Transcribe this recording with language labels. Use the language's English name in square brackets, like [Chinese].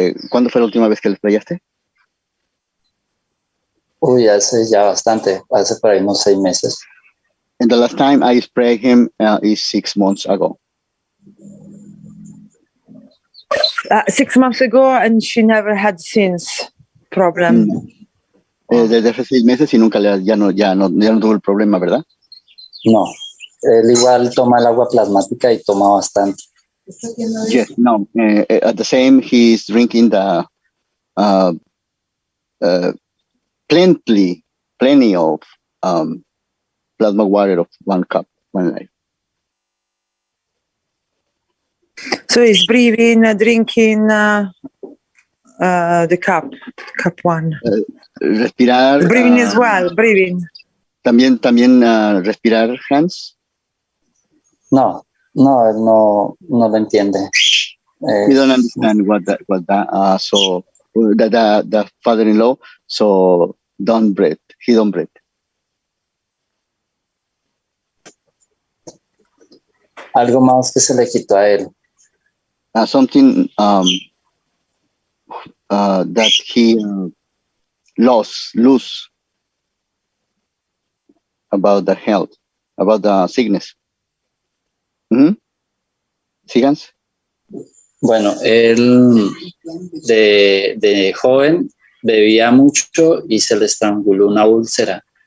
[Spanish] ¿Cuándo fue la última vez que le sprayaste? Uy, hace ya bastante, hace por ahí unos 6 meses. [English] And the last time I sprayed him is 6 months ago. 6 months ago, and she never had since problem. [Spanish] Desde hace 6 meses y nunca ya no tuvo el problema, ¿verdad? No, él igual toma el agua plasmática y toma bastante. [English] Yes, no. At the same, he's drinking the plenty of plasma water of 1 cup, 1 life. So he's breathing, drinking the cup 1. [Spanish] Respirar. [English] Breathing as well, breathing. [Spanish] También respirar, Hans. No, él no lo entiende. [English] He don't understand what that. So the father-in-law. So don't breathe. He don't breathe. [Spanish] Algo más que se le quitó a él. [English] Something that he lose about the health, about the sickness. ¿Sigans? [Spanish] Bueno, él de joven bebía mucho y se le estranguló una úlcera.